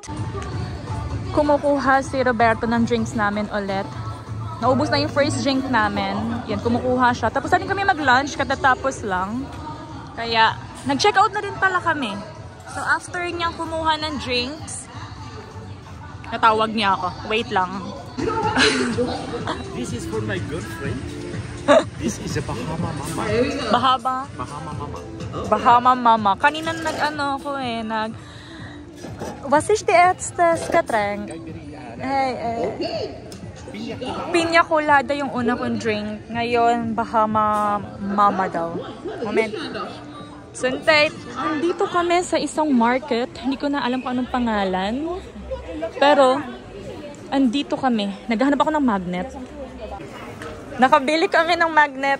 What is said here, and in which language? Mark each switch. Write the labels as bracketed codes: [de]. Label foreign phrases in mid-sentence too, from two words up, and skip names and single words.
[tl] Kumukuha si Roberto ng drinks namin ulit. Naubos na yung first drink namin. Yan, kumukuha siya. Tapos na rin kami mag-lunch katatapos lang. Kaya, nag-check out na rin pala kami. [en] So after [tl] niyang kumuha ng drinks, natawag niya ako. Wait lang. [en] This is for my girlfriend. This is a Bahama Mama. Bahama? Bahama Mama. Bahama Mama. [tl] Kanina nag-ano ko eh, [de] Was ist die erste Getränk? [tl] Hey. Piña colada yung una kong drink. Ngayon, Bahama Mama daw. Moment. Suntay, nandito kami sa isang market. Hindi ko na alam kung anong pangalan. Pero, Andito kami. Naghahanap ako ng magnet. Nakabili kami ng magnet.